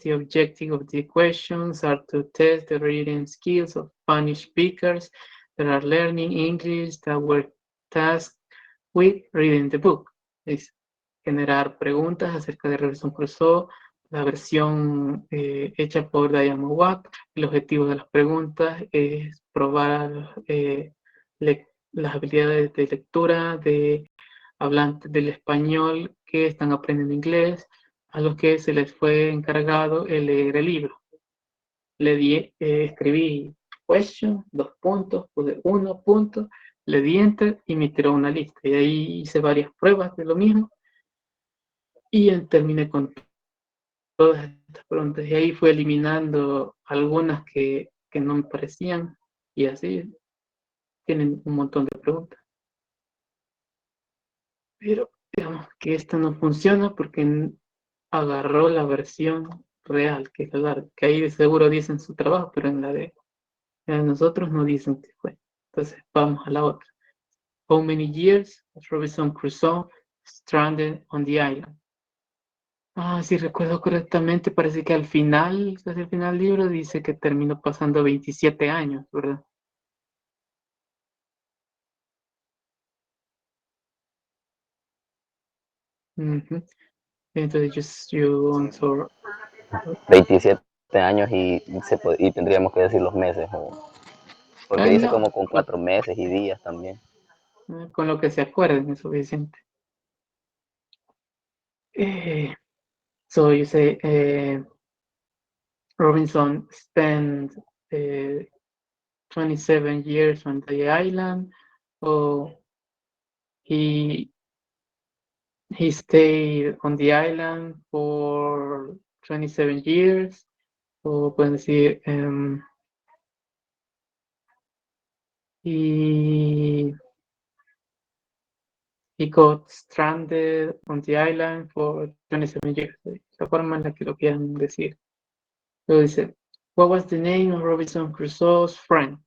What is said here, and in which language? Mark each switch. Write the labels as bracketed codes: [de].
[en] The objective of the questions are to test the reading skills of Spanish speakers that are learning English that were tasked with reading the book. [es] Es generar preguntas acerca de Robinson Crusoe, la versión hecha por Diane Mowat. El objetivo de las preguntas es probar las habilidades de lectura de hablantes del español que están aprendiendo inglés, a los que se les fue encargado el leer el libro. Escribí question, 2 puntos, puse 1 punto, le di enter y me tiró una lista. Y ahí hice varias pruebas de lo mismo y terminé con todas estas preguntas. Y ahí fue eliminando algunas que no me parecían y así tienen un montón de preguntas. Pero digamos que esta no funciona porque agarró la versión real, que ahí de seguro dicen su trabajo, pero en la de nosotros no dicen que fue. Entonces vamos a la otra. [en] How many years was Robinson Crusoe stranded on the island? [es] Si recuerdo correctamente, parece que al final, casi al final del libro, dice que terminó pasando 27 años, ¿verdad? Ujú. Entonces, [en] you answer. [es] 27 años y tendríamos que decir los meses, porque dice No, como con 4 meses y días también. con lo que se acuerden es suficiente. [en] So you say Robinson spent 27 years on the island, or he stayed on the island for 27 years, [es] o pueden decir [en] he got stranded on the island for 27 years. [es] La forma en la que lo quieran decir. Luego dice, [en] what was the name of Robinson Crusoe's friend?